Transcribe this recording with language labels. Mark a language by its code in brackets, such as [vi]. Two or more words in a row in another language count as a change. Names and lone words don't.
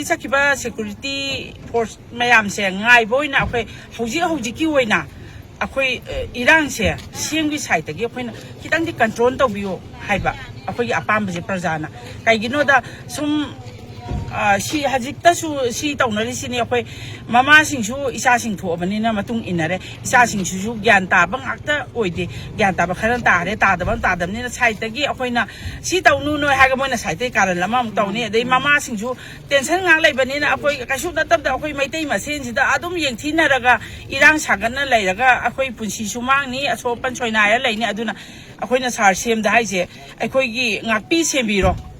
[mni] sakiba [en] security force [mni] mayam se ngai boina akhoi hauji ki oina akhoi irang se semgi side gi akhoi na kitang di control tawbiyo haiba akhoi apam je prajana kaigino da sum si hajikta su si tawnari sini akhoi mama singsu isa sing thobani na matung inare isa singsu su gyan ta bang akta oide gyan ta ba kharan ta re ta dam ni na side gi akhoi na si tawnu no ha ga moina side karan lama mu tawni dei mama singsu tension ngang laibani na akhoi kasu na tab da akhoi maitai masen sida adum yengthina raga irang sagan na lairaga akhoi punsi sumang ni aso pan soina ya laini aduna akhoi na sar sem da haise akhoi gi ngakpi sembiro